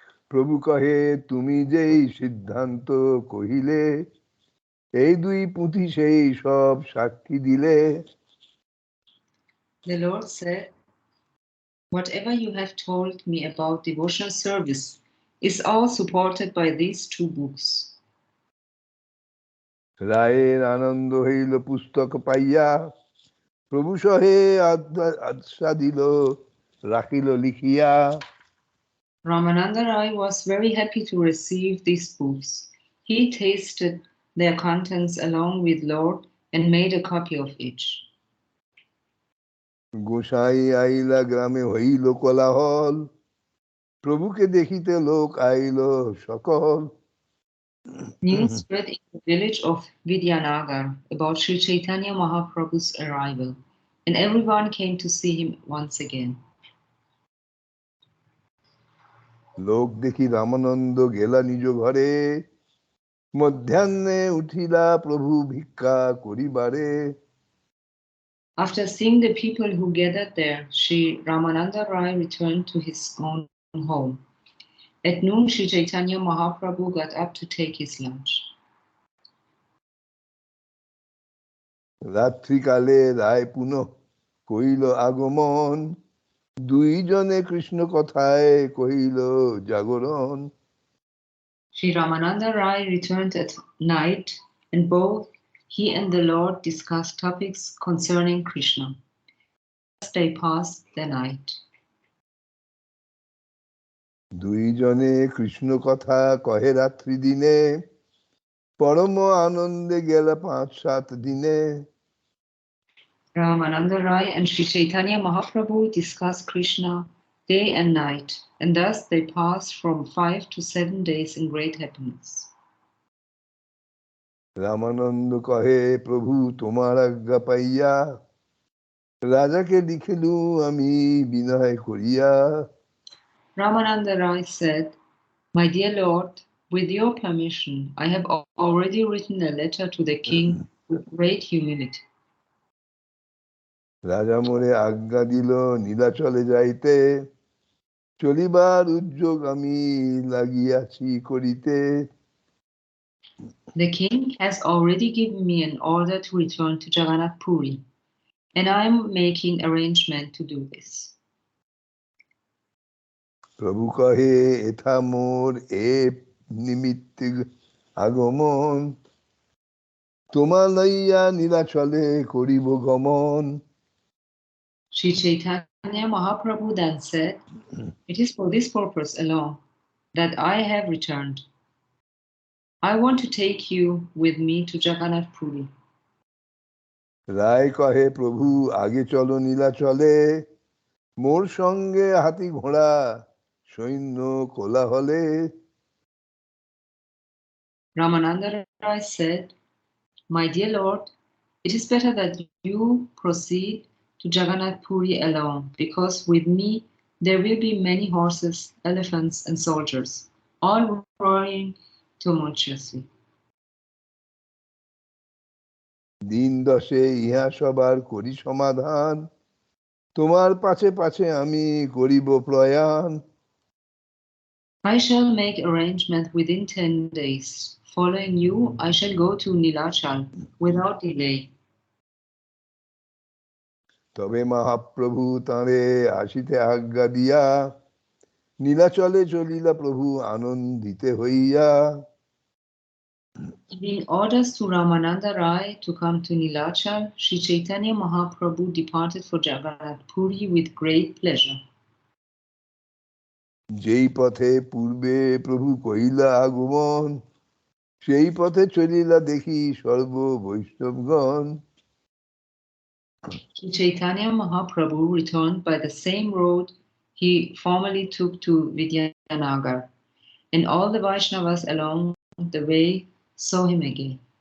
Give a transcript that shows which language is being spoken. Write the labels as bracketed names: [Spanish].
[Bangla] প্রভু কহে তুমি যেই সিদ্ধান্ত কহিলে এই দুই পুঁথি সেই সব সাক্ষী দিলে. [English] The Lord said, whatever you have told me about devotional service is all supported by these two books. [Bangla] রায়ের আনন্দ হইল পুস্তক পাইয়া প্রভু সহে আশ্বা দিল রাখিল লিখিয়া. [English] Ramananda Rai was very happy to receive these books. He tasted their contents along with Lord and made a copy of each. [Bangla] গোসাই আইলা গ্রামে হইল কোলাহল প্রভুকে দেখিতে লোক আইল সকল. [English] News spread in the village of Vidyanagar about Sri Chaitanya Mahaprabhu's arrival, and everyone came to see him once again. [Bangla] লোক দেখি রামানন্দ গেলা নিজ ঘরে মধ্যাহ্নে উঠিলা প্রভু ভিক্ষা করিবারে. [English] After seeing the people who gathered there, Sri Ramananda Rai returned to his own home. At noon, Sri Chaitanya Mahaprabhu got up to take his lunch. [Bangla] রাত্রিকালে রায় পুনঃ কইল আগমন দুইজনে কৃষ্ণ কথায় কহিল জাগরণ। [English] Sri Ramananda Rai returned at night, and both he and the Lord discussed topics concerning Krishna. Thus they passed the night. [Bangla] দুইজনে কৃষ্ণ কথা কহে রাত্রি দিনে, পরম আনন্দে গেল 5-7 দিনে। [English] Ramananda Rai and Sri Caitanya Mahaprabhu discussed Krishna day and night, and thus they passed from 5 to 7 days in great happiness. [Bangla] Ramananda কহে প্রভু তোমার আজ্ঞা পাইয়া, রাজাকে লিখিলু আমি বিনয় করিয়া। [English] Ramananda Rai said, "My dear Lord, with your permission, I have already written a letter to the king with great humility." [Bangla] রাজা মোরে আজ্ঞা দিল নীলাচলে যাইতে, চলিবার উদ্যোগ আমি লাগিয়াছি করিতে। [English] The king has already given me an order to return to Jagannath Puri, and I am making arrangement to do this. [Bangla] প্রভু কহে এথা মোর এ নিমিত্তে আগমন, তোমা লইয়া নীলাচলে করিব গমন। [English] Sri Chaitanya Mahaprabhu then said, "It is for this purpose alone that I have returned. I want to take you with me to Jagannath Puri." [Bangla] রায় কহে প্রভু আগে চলো নীলাচলে, মোর সঙ্গে হাতি ঘোড়া সৈন্য কোলাহলে। [English] Ramananda Rai said, "My dear Lord, it is better that you proceed to Jagannath Puri alone, because with me there will be many horses, elephants, and soldiers, all roaring tumultuously." [Bangla] দিন দশে ইহা সবার করি সমাধান, তোমার পাছে পাছে আমি করিব প্রয়াণ। [English] I shall make arrangement within 10 days. Following you, I shall go to Nilachal without delay. [Bangla] তবে মহাপ্রভু তাঁরে আসিতে আজ্ঞা দিয়া, নীলাচলে চলিলা প্রভু আনন্দিতে হইয়া। [English] Giving orders to Ramananda Rai to come to Nilachal, Sri Chaitanya Mahaprabhu departed for Jagannath Puri with great pleasure. [Bangla] যেই পথে পূর্বে প্রভু কহিলা আগমন, সেই পথে চলিলা দেখি সর্ব বৈষ্ণবগণ। [English] Sri Chaitanya Mahaprabhu returned by the same road he formerly took to Vidyanagar, and all the Vaishnavas along the way saw him again.